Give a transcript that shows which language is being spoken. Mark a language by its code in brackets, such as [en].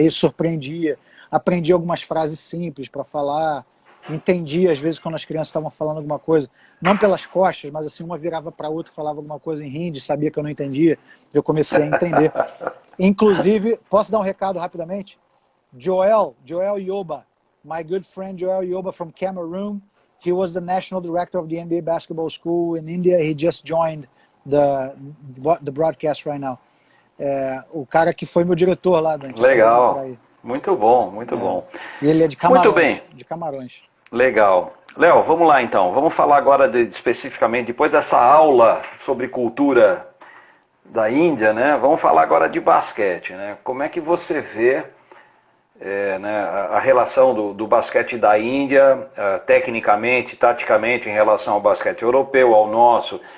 [pt] Aí surpreendia, aprendi algumas frases simples para falar. Entendi, às vezes, quando as crianças estavam falando alguma coisa, não pelas costas, mas assim, uma virava para a outra e falava alguma coisa em hindi, sabia que eu não entendia, eu comecei a entender. Inclusive, posso dar um recado rapidamente? [en] Joel Yoba, my good friend Joel Yoba from Cameroon, he was the national director of the NBA Basketball School in India, he just joined the broadcast right now. [pt] O cara que foi meu diretor lá, Dante. Legal, muito bom, muito bom. E ele é de Camarões. Muito bem. De Camarões. Legal. Léo, vamos lá então. Vamos falar agora especificamente, depois dessa aula sobre cultura da Índia, né? Vamos falar agora de basquete, né? Como é que você vê né, a relação do basquete da Índia, tecnicamente, taticamente, em relação ao basquete europeu, ao nosso?